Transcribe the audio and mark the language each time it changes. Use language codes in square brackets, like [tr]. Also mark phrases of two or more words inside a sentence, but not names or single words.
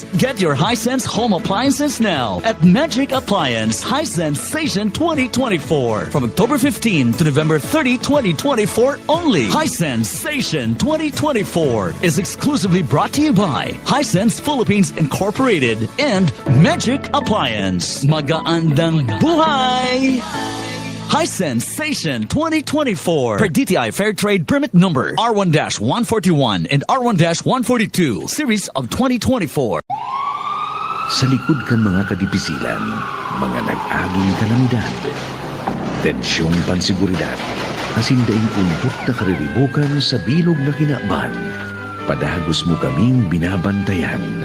[en] Get your Hisense home appliances now at Magic Appliance Hisense Station 2024 from October 15 to November 30, 2024 only. Hisense Station 2024 is exclusively brought to you by Hisense Philippines Incorporated and Magic Appliance. [tl] Magaandang buhay! [en] Hisense Station 2024 per DTI Fair Trade Permit Number R1-141 and R1-142 Series of 2024. [bik] Sa likod kan mga kadipisilan, mga nag-aging kalamidad, tensyong pansiguridad, kasindaing kumput na kariribukan sa bilog na kinakban, padagos mo kaming binabantayan.